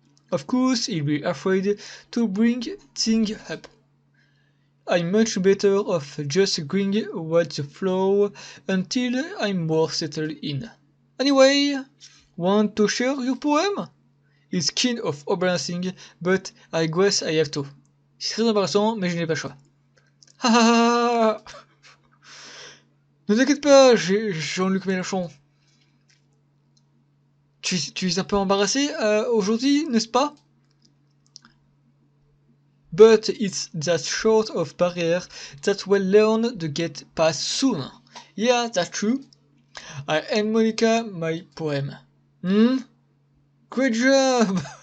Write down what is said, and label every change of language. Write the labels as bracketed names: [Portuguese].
[English] Of course, he'll be afraid to bring things up. I'm much better off just going with the flow until I'm more settled in. Anyway, want to share your poem? It's kind of embarrassing, but I guess I have to. [French] C'est très embarrassant, mais je n'ai pas le choix. Ha. Ne t'inquiète pas, Jean-Luc Mélenchon. Tu es un peu embarrassé aujourd'hui, n'est-ce pas? [English] But it's that sort of barrier that we'll learn to get past soon. Yeah, that's true. I am Monica, my poem. Great job!